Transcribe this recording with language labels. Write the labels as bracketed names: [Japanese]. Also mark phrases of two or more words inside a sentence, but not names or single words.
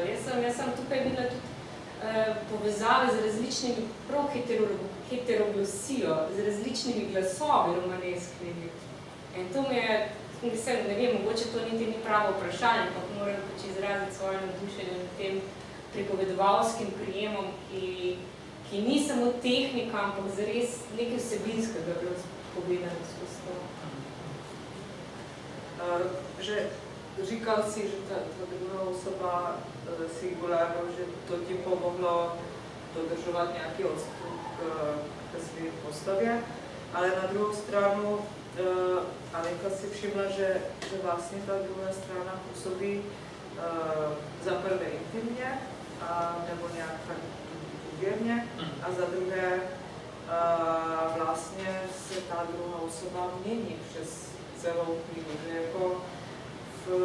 [Slovenian] Jaz sem tukaj videla tudi povezave z različnimi, prav heteroglosijo, z različnimi glasovi romanesknimi. In to mi je, mogoče to niti ni pravo vprašanje, ampak moram pač izraziti svoje navdušenje nad tem pripovedovalskim prijemom, ki ni samo tehnika, ampak zares nekaj vsebinskega bilo pogledano skozi to. [Czech] Že říkal si, že ta [Slovenian] druga osoba singularno, [Czech] že to ti pomoglo dodržovat nějaký odstup k svým postavě, ale na druhou stranu Alenka si všimla, že vlastně ta druhá strana působí za prvé intimně, nebo nějak tak důvěrně, a za druhé vlastně se ta druhá osoba mění přes celou knihu, že jako v